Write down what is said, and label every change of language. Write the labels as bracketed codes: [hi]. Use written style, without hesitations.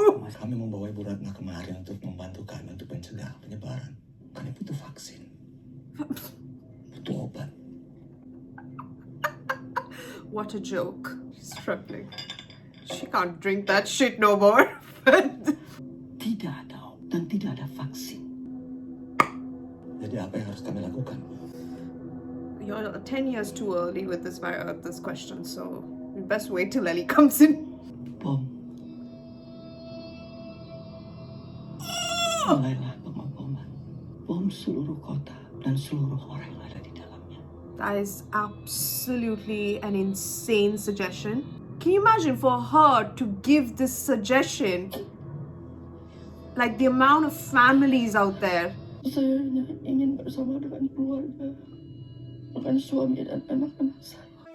[id] Kami membawa Ibu Ratna kemari untuk membantu kami untuk mencegah penyebaran. Kami butuh vaksin. Butuh obat. [en] What a joke. She's trembling. She can't drink that shit no more. [id] Tidak ada dan tidak ada vaksin. Jadi apa yang harus kami lakukan? [en] You're 10 years too early with this question, so we best wait till Ellie comes in. [id] Bom. Mulailah pengeboman. Bom seluruh kota dan seluruh orang yang ada di dalamnya. [en] That is absolutely an insane suggestion. Can you imagine for her to give this suggestion? Like the amount of families out there. [id] Saya hanya ingin bersama dengan keluarga, dengan suami dan anak-anak saya.